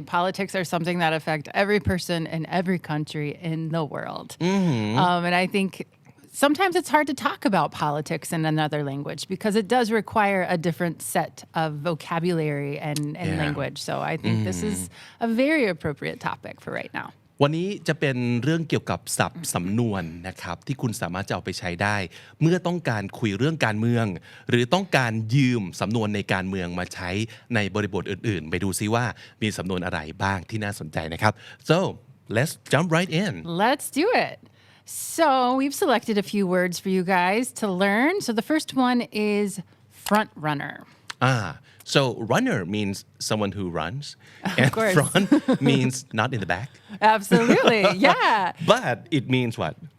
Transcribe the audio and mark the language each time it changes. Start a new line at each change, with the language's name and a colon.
English: Politics are something that affect every person in every country in the world. And I think sometimes it's hard to talk about politics in another language because it does require a different set of vocabulary and language. So I think this is a very appropriate topic for right now.
Thai: วันนี้จะเป็นเรื่องเกี่ยวกับศัพท์สำนวนนะครับที่คุณสามารถจะเอาไปใช้ได้เมื่อต้องการคุยเรื่องการเมืองหรือต้องการยืมสำนวนในการเมืองมาใช้ในบริบทอื่นๆไปดูซิว่ามีสำนวนอะไรบ้างที่น่าสนใจนะครับ
English: So let's jump right in. Let's do it. So we've selected a few words for you guys to learn. So the first one is front runner. So runner means someone who runs, and front means not in the back. Absolutely, yeah. But it means what?